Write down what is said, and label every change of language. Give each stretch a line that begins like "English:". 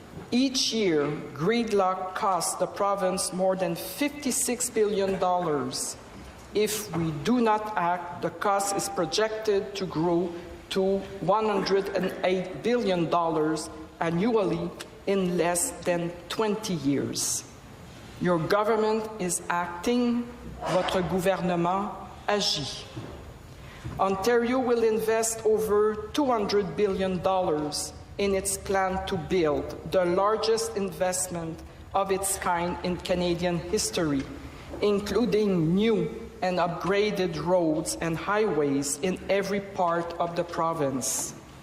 English: Each year, gridlock costs the province more than $56 billion. If we do not act, the cost is projected to grow to $108 billion annually in less than 20 years. Your government is acting.
French: Votre gouvernement agit.
English: Ontario will invest over $200 billion in its plan to build the largest investment of its kind in Canadian history, including new and upgraded roads and highways in every part of the province.